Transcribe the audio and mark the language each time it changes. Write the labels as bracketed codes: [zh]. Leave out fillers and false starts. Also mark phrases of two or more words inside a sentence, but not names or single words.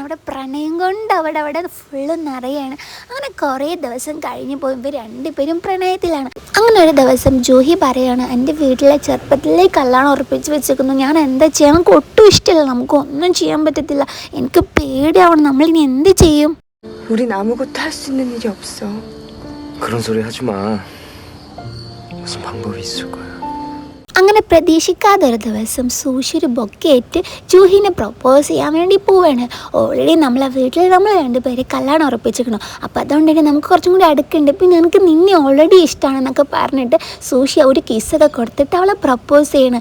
[ml] അവിടെ പ്രണയം കൊണ്ട് അവിടെ ഫുള്ള് നിറയാണ്. അങ്ങനെ കുറേ ദിവസം കഴിഞ്ഞ് പോയി ഇവർ രണ്ടുപേരും പ്രണയത്തിലാണ്. അങ്ങനെ ഒരു ദിവസം ജൂഹി പറയാണ്, എൻ്റെ വീട്ടിലെ ചെറുപ്പത്തിലേ കല്യാണം ഉറപ്പിച്ച് വെച്ചേക്കുന്നു. ഞാൻ എന്താ ചെയ്യാൻ? നമുക്ക് ഒട്ടും ഇഷ്ടമില്ല, നമുക്കൊന്നും ചെയ്യാൻ പറ്റത്തില്ല, എനിക്ക് പേടിയാവണം, നമ്മളിനി എന്ത് ചെയ്യും? [ko] 우린 아무것도 할 수 있는 일이 없어. 그런 소리 하지 마. 무슨 방법이 있을 거야. [ml] അങ്ങനെ പ്രതീക്ഷിക്കാതെ ഒരു ദിവസം സൂഷി ഒരു ബൊക്കെയിട്ട് ജൂഹിനെ പ്രൊപ്പോസ് ചെയ്യാൻ വേണ്ടി പോവാണ്. ഓൾറെഡി നമ്മളെ വീട്ടിൽ നമ്മൾ രണ്ടുപേരെ കല്യാണം ഉറപ്പിച്ചിരിക്കണം. അപ്പോൾ അതുകൊണ്ട് തന്നെ നമുക്ക് കുറച്ചും കൂടി അടുക്കുന്നുണ്ട്. പിന്നെ എനിക്ക് നിന്നെ ഓൾറെഡി ഇഷ്ടമാണെന്നൊക്കെ പറഞ്ഞിട്ട് സൂഷി ഒരു കിസ്സൊക്കെ കൊടുത്തിട്ട് അവളെ പ്രപ്പോസ് ചെയ്യണം.